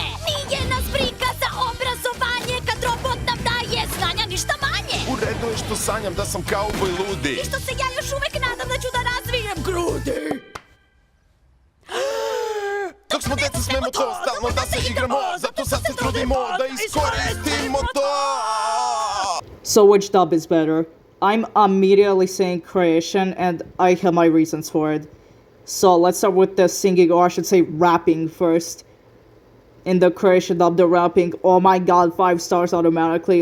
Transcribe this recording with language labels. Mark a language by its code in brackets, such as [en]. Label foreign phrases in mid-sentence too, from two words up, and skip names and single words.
[sr] Nije nas briga za obrazovanje, kad robot nam daje znanja ništa manje. U redu je što sanjam da sam kauboj ludi. I što se ja još uvek nadam da ću da razvijem grudi. Dok smo deca smemo to, stalno da se igramo. Zato sad se trudimo da iskoristimo to. [en] So which dub is better? I'm immediately saying Croatian, and I have my reasons for it. So let's start with the singing, or I should say rapping first. In the Croatian dub, the rapping, oh my god, 5 stars automatically.